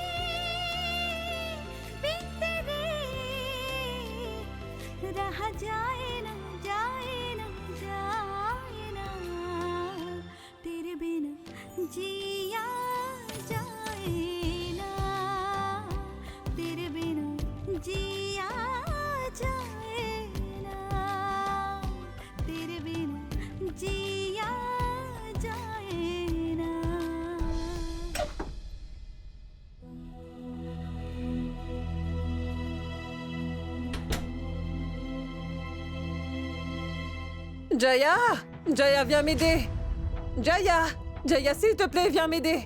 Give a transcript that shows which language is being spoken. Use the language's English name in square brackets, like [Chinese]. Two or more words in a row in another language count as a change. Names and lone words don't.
[Hindi] रहा जाए ना, जाए ना, जाए ना, तेरे बिना जिया जाए ना, तेरे बिना जिया जाए ना, तेरे बिना जिया जाए ना। [French] Jaya! Jaya, viens m'aider! Jaya! Jaya, s'il te plaît, viens m'aider!